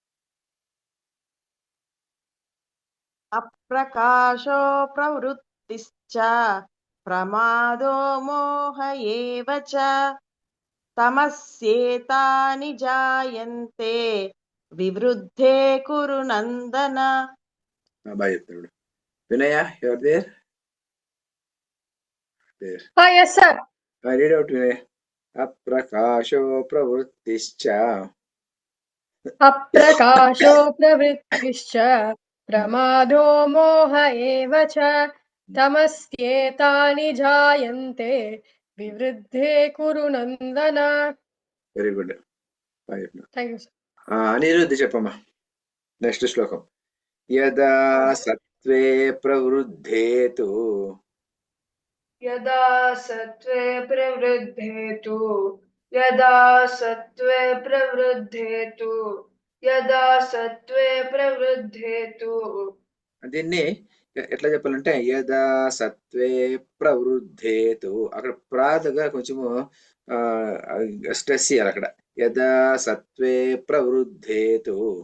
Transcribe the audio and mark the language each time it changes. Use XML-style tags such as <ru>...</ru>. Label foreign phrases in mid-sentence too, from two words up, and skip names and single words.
<sa>అప్రకాశో ప్రవృత్తిశ్చ ప్రమాదో మోహ ఏవ చ తమస్యేతాని జాయంతే వివృద్ధే కురు నందన.</sa> <te>బాగా చెప్తాడు వినయ</te> <en>your there Yes, sir. read out వినయ</en> <sa>అప్రకాశో ప్రవృత్తిశ్చ అప్రకాశో ప్రవృత్తిశ్చ ప్రమాదో మోహ ఏవ చ తమస్యేతాని జాయంతే వివృద్ధే కురు నందన.</sa> <en>very good</en> <te>బాగా చెప్పిన</te> <en>Thank you sir.</en> <te>అనిరుద్ధి చెప్పమ్మా నెక్స్ట్ శ్లోకం</te> <sa>యదా సత్వే ప్రవృద్ధేతు यदा सत्त्वे प्रवृद्धेतु</sa> <te>దీన్ని ఎట్లా చెప్పాలంటే</te> <sa>యదా సత్వే ప్రవృద్ధేతు</sa> <te>అక్కడ ప్రాతగా కొంచెము స్ట్రెస్ చేయాలి అక్కడ</te> <sa>యదా సత్వే ప్రవృద్ధేతు</sa>